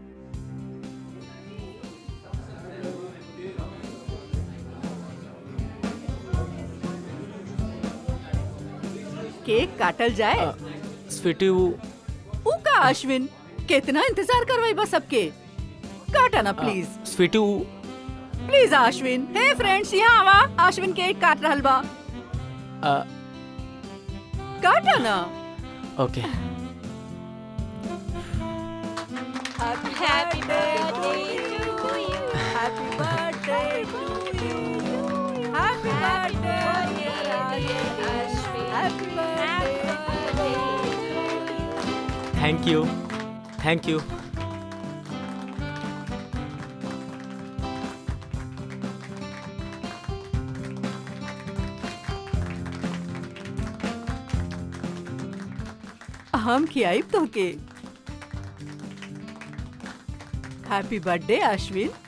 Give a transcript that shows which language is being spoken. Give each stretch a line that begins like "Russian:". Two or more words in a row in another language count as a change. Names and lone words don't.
Bhojpuri: केक काटल जाए। स्वीटी, ऊ का अश्विन, कितना इंतजार करवाई बस सबके। काटा ना प्लीज। स्वीटी, प्लीज अश्विन।
English: Hey friends,
Bhojpuri: यहाँ आवा। अश्विन केक काट रहल बा। काटा ना। ओके।
English: Happy birthday to you. Happy birthday to you. Happy birthday अश्विन। Happy birthday. Thank you, thank you.
Bhojpuri: हम खियाई तो के।
English: Happy birthday अश्विन।